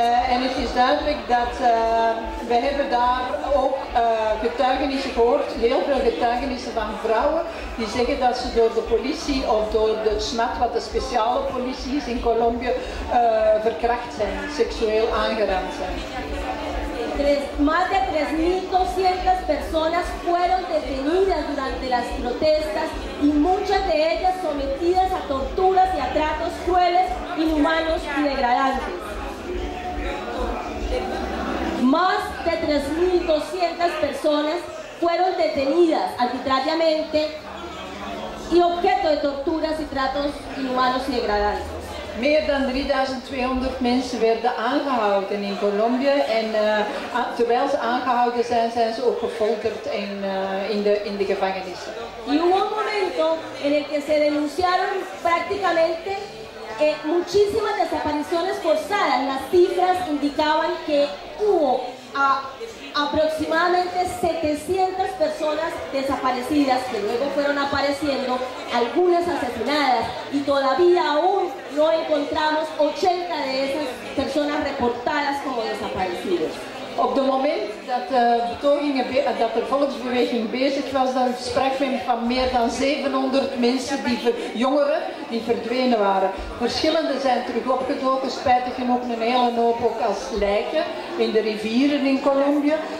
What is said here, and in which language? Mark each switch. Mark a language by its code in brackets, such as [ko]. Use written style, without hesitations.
[nl] En het is duidelijk dat we hebben daar ook getuigenissen gehoord, heel veel getuigenissen van vrouwen die zeggen dat ze door de politie of door de SMAT, wat de speciale politie is in Colombia, verkracht zijn, seksueel aangerand zijn. [es] Más de 3.200 personas fueron detenidas durante las protestas y muchas de ellas sometidas a torturas y a tratos crueles, inhumanos y degradantes. Más de 3.200 personas fueron detenidas arbitrariamente y objeto de torturas y tratos inhumanos y degradantes. [nl] Meer dan 3.200 mensen werden aangehouden in Colombia en terwijl ze aangehouden zijn, zijn ze ook gefolterd in de gevangenissen. [es] Y hubo un momento en el que se denunciaron prácticamente muchísimas desapariciones forzadas. Las cifras indicaban que hubo aproximadamente 700 personas desaparecidas que luego fueron apareciendo, algunas asesinadas, y todavía aún no encontramos 80 de esas personas reportadas como desaparecidas. [nl] Op het moment dat de volksbeweging bezig was, dan sprak men van meer dan 700 mensen, jongeren, die verdwenen waren. Verschillende zijn terug opgedoken, spijtig genoeg een hele hoop ook als lijken in de rivieren in Colombia.